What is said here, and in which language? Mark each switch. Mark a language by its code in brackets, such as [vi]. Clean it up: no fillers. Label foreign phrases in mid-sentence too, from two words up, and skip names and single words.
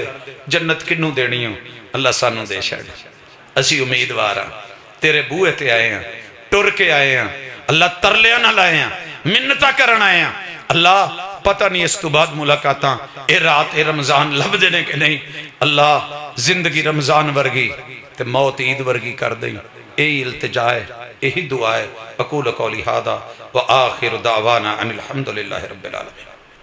[pa] جنت کنوں دینی ہو، اللہ سانوں دے چھڈ۔ اسی امیدوار ہاں، تیرے بوہے تے آئے ہیں، ٹر کے آئے ہیں، اللہ ترلیاں نال آئے ہیں، منتاں کرن آئے ہیں. اللہ پتا نہیں اس توں بعد ملاقاتاں اے رات اے رمضان لبھدے نے کہ نہیں. اللہ زندگی رمضان ورگی تے موت عید ورگی کر دئی. [ur] یہی التجا ہے. یہی دعا ہے. [ar] أقول قولي هذا وآخر دعوانا أن الحمد لله رب العالمين.